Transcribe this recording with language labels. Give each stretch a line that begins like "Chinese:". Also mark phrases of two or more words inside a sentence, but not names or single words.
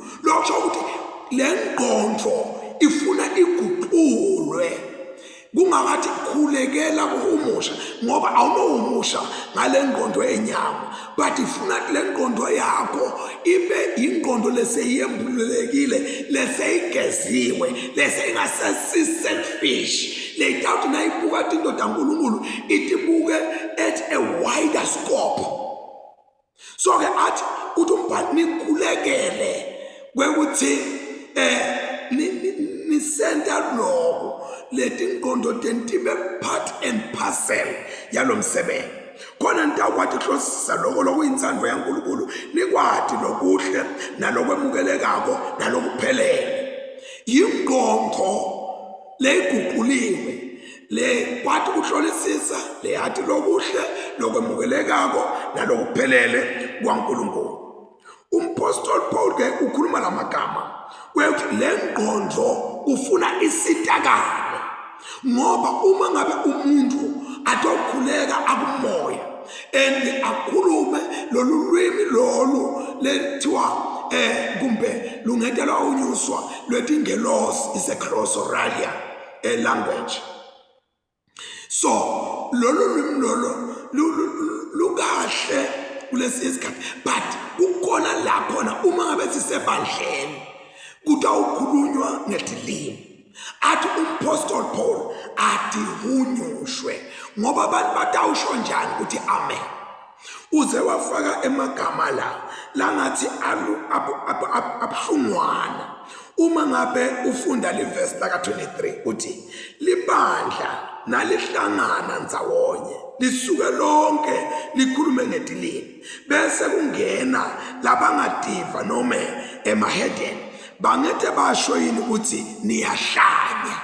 Swati: Lokho ukuthi le ngqondo ifuna iguqulwe kungakathi khulekela ukuhumusha ngoba awunohumusha ngale ngqondo yenyama, but ifuna le ngqondo yakho ibe ingqondo leseyembulekile leseyigeziwe leseyingasesi-selfish leyitawuthi nayibuka tindoda kaNkulunkulu itibuke
English: at a wider scope.
Swati: So ke athi uthi umbhali nikhulekele kwekuthi nisenda lokho leti ngqondo tentibe
English: part and parcel
Swati: yalo msebenzi khona nitakwati hlosisa lokho lokuyinzando yaNkulunkulu nikwati lokuhle nalokwemukelekako nalokuphelele. Ingqondo leyiguquliwe le kwathi ukuhlolisisa le yathi lokuhle lokwemukelekako nalokuphelele kwaNkulunkulu. Umpostoli Paul ke ukhuluma lamagama kwekuthi le ngqondo ufuna isitakane ngoba uma ngabe umuntu atokhuleka akumoya and akhulume lolu lwimi lolu lethiwa kumbe lungetelwa unyuswa lwetingelosi
English: is a glossolalia language.
Swati: So lolu lwimi lolu lukahle kulesi isikhathi, but kukhona la khona uma ngabe sisebandleni kutawukhulunywa ngetilimo. Athi umpostoli Paul athi hunyushwe ngoba abantu batawusho njani ukuthi amen. uze wafaka emagama la ngathi abuhlungwana. Uma ngabe ufunda le verse la ka-23 uthi libandla nalihlangana ndzawonye lisuke lonke likhulume ngetilimi bese kungena labangativa noma emahedeni bangete basho yini ukuthi niyahlanya.